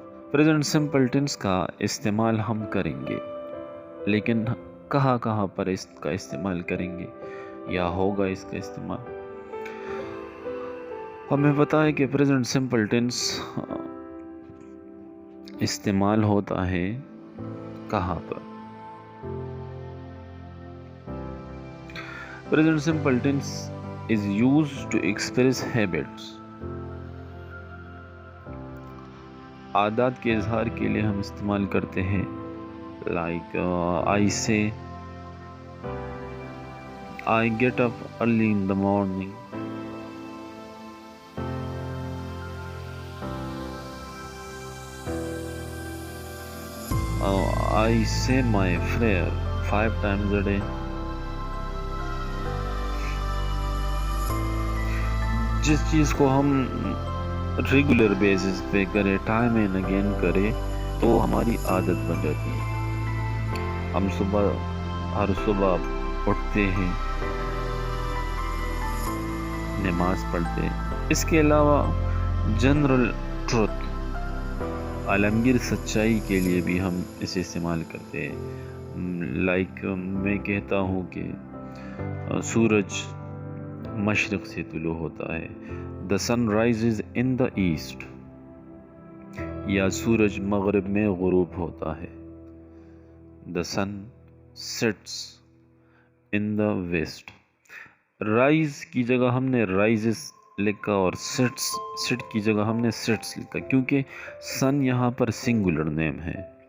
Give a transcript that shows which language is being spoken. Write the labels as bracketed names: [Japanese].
[Urdu] Present simple tennis کا استعمال ہم کریں گے، لیکن کہاں پر اس کا استعمال کریں گے یا ہوگا اس کا استعمال؟ ہمیں پتا ہے کہ پریزنٹ سمپل ٹینس استعمال ہوتا ہے کہاں پر؟ Present simple tennis [English] is used to express habits. [Urdu] عادات کے اظہار کے لیے ہم استعمال کرتے ہیں. [English] Like I say I get up early in the morning. I say my prayer 5 times a day. [Urdu] جس چیز کو ہم ریگولر بیسس پہ کریں، ٹائم اینڈ اگین کریں، تو ہماری عادت بن جاتی ہے. ہم ہر صبح اٹھتے ہیں، نماز پڑھتے ہیں. اس کے علاوہ جنرل ٹروتھ، عالمگیر سچائی کے لیے بھی ہم اسے استعمال کرتے ہیں. لائک میں کہتا ہوں کہ سورج مشرق سے طلوع ہوتا ہے. [English] The sun rises in the east. [Urdu] یا سورج مغرب میں غروب ہوتا ہے. [English] The sun sets in the west. [Urdu] Rise کی جگہ ہم نے rises لکھا اور sit کی جگہ ہم نے sets لکھا، کیونکہ sun یہاں پر سنگولر نیم ہے.